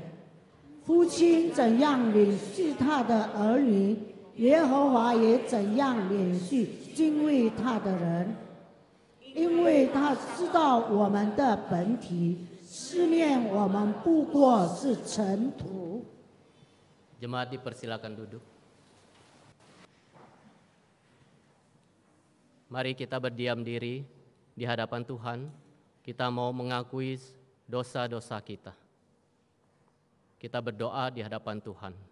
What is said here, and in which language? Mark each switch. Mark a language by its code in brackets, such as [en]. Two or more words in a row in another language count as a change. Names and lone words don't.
[zh] 父亲怎样怜恤他的儿女，耶和华也怎样怜恤敬畏他的人，因为他知道我们的本体，思念我们不过是尘土。 [id] Jemaat dipersilakan duduk. Mari kita berdiam diri di hadapan Tuhan. Kita mau mengakui dosa-dosa kita. Kita berdoa di hadapan Tuhan.